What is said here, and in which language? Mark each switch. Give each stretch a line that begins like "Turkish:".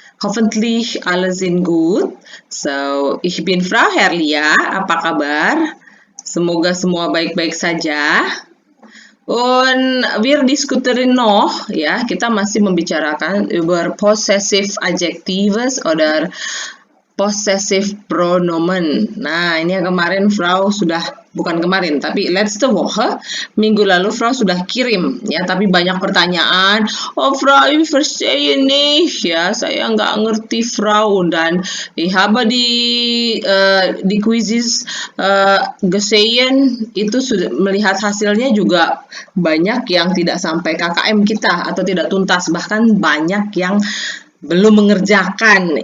German: Hoffentlich alles in gut. So, ich bin Frau Herlia.
Indonesian: Apa kabar? Semoga semua baik-baik saja.
German: Und wir diskutieren noch, ya,
Indonesian: kita masih membicarakan
German: über possessive adjectives oder possessive pronomen.
Indonesian: Nah, ini yang kemarin Frau sudah, bukan kemarin, tapi
German: letzte Woche,
Indonesian: minggu lalu Frau sudah kirim, ya, tapi banyak pertanyaan.
German: Oh, Frau, ich verstehe nicht, ya,
Indonesian: saya nggak ngerti,
German: Frau.
Indonesian: Dan
German: ich habe
Indonesian: di quizzes gesehen, itu sudah melihat hasilnya juga banyak yang tidak sampai KKM kita atau tidak tuntas, bahkan banyak yang belum mengerjakan.